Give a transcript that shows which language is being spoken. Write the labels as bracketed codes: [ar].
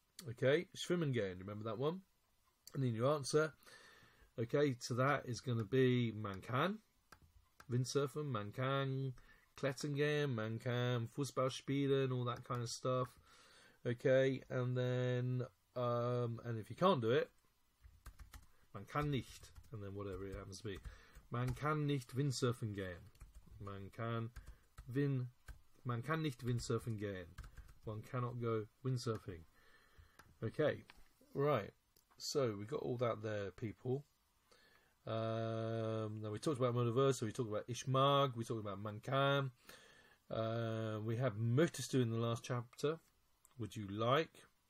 [en] Okay, [de] schwimmen gehen, [en] remember that one? And then your answer, okay, to that is going to be [de] man kann windsurfen, man kann klettern gehen, man kann Fußball spielen, [en] all that kind of stuff. Okay, and then and if you can't do it, [de] man kann nicht, [en] and then whatever it happens to be. [de] Man kann nicht windsurfen gehen. Man kann nicht windsurfen gehen. [en] One cannot go windsurfing. Okay, right. So we got all that there, people. Now we talked about modal verbs, so we talked about [de] ich mag, [en] we talked about [de] man kann. [en] We have [de] möchtest du [en] in the last chapter. Would you like?